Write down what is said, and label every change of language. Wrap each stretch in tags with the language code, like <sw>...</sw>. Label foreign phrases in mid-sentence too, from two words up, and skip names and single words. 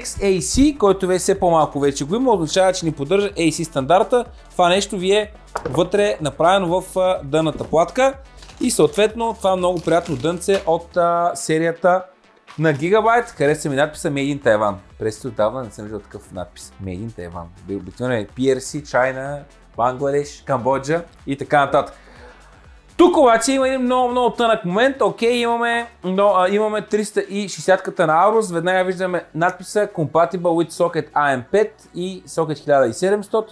<bg>AC, който вече все по-малко вече го има, означава, че ни поддържа AC стандарта. Това нещо ви е вътре направено в дъната платка и съответно това е много приятно дънце от серията на Gigabyte. Хареса ми надписа</bg> <en>Made in Taiwan.</en> <bg>През отдавна не съм виждал такъв надпис.</bg> <en>Made in Taiwan.</en> <bg>Обикновено е PRC, China, Бангладеш, Камбоджа и така нататък. Тук обаче има един много тънък момент. Окей, имаме 360-ката на Aorus. Веднага виждаме надписа</bg> <en>Compatible with Socket AM5</en> <bg>и Socket 1700.</bg>